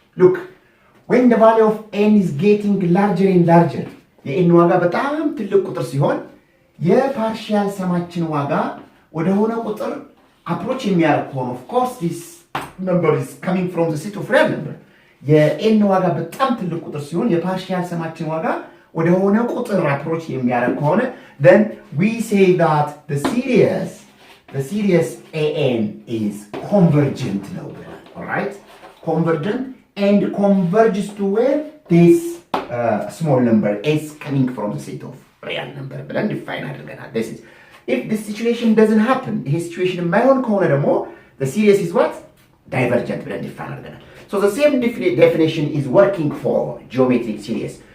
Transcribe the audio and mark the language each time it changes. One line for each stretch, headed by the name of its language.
English: Look, when the value of n is getting larger and larger,
Amharic: የn ዋጋ በጣም ትልቅ ቁጥር ሲሆን የፓርሻል ሰማችን ዋጋ ወደ ሆነ ቁጥር አፕሮች የሚያደርግ ከሆነ
English: of course this number is coming from the set of real number.
Amharic: የn ዋጋ በጣም ትልቅ ቁጥር ሲሆን የፓርሻል ሰማችን ዋጋ ወደ ሆነ ቁጥር አፕሮች የሚያደርግ ከሆነ
English: then we say that the series an is convergent now, all right? Convergent and converges to where this small number is coming from the set of real number. But then define this is if this situation doesn't happen, this situation
Amharic: የማይሆን ከሆነ ደግሞ
English: the series is what? Divergent. But then define so the same definition is working for geometric series.